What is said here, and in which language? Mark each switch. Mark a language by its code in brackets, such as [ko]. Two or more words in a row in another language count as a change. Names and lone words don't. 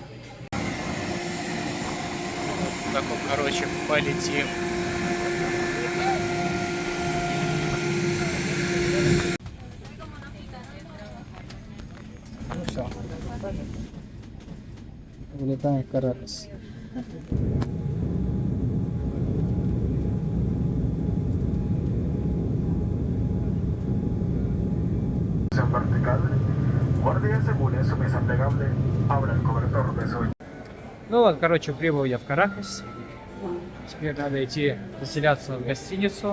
[ru] Так вот, короче, полетим. Ну все. Вылетаем в Каракас. [es] Vertical, guardia asegure su mesa plegable, abra el cobertor de su. [ru] Ну вот, короче, прибыл я в Каракас. Теперь надо идти заселяться в гостиницу.